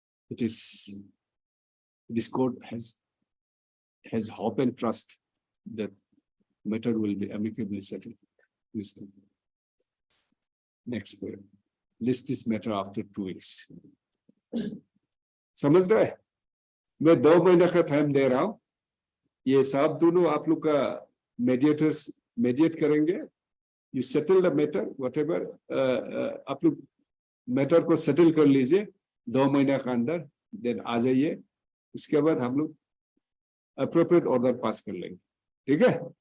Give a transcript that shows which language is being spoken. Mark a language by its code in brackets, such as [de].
[en] It is this court has hope and trust that matter will be amicably settled. Mr. Next period. List this matter after 2 weeks. [hi] समझ रहे? मैं 2 महीने का time दे रहा हूं. ये साहब दोनों आप लोग का [en] mediators mediate [hi] करेंगे. [en] You settle the matter, whatever. [hi] आप लोग matter को settle कर लीजिए 2 महीने का अंदर. Then आ जाइए. उसके बाद हम लोग [en] appropriate order pass [hi] कर लेंगे. ठीक है?